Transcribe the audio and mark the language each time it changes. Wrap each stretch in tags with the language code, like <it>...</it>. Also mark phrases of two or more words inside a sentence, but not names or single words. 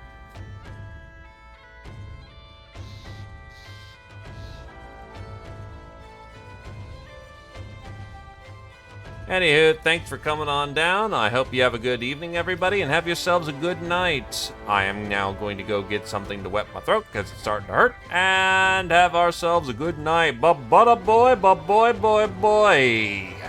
<en>Anywho, thanks for coming on down. I hope you have a good evening, everybody, and have yourselves a good night. I am now going to go get something to wet my throat because it's starting to hurt, and have ourselves a good night. Ba-ba-da boy, ba-boy, boy, boy.</en>